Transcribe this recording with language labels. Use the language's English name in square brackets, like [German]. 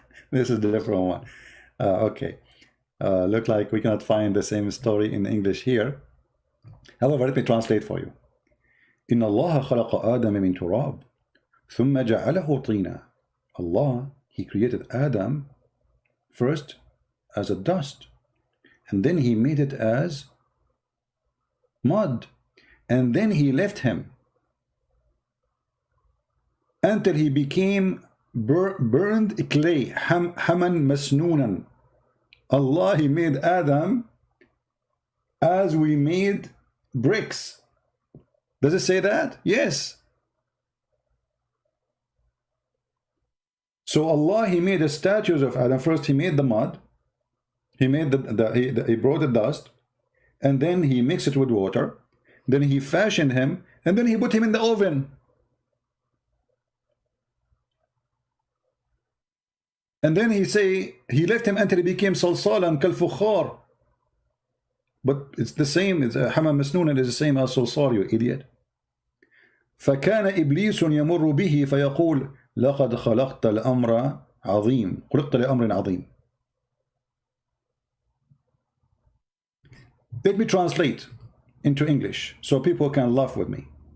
[English] This is the different one. Okay. Look like we cannot find the same story in English here. However, let me translate for you. [Arabic] إن الله خلق آدم من تراب ثم جعله طينا. [English] Allah, he created Adam first as a dust, and then he made it as mud, and then he left him until he became burned clay. Haman masnunan. Allah, he made Adam as we made bricks. Does it say that? Yes. So Allah, he made the statues of Adam. First he made the mud, he made he brought the dust, and then he mixed it with water, then he fashioned him, and then he put him in the oven. And then he say he left him until he became salsalan kal-fukhar. But it's the same, Haman masnunan is the same as salsal, you idiot. [Arabic] فكان إبليس يمر به فيقول لقد خلقت الأمر عظيم خلقت لأمر عظيم. [English] Let me translate into English so people can laugh with me.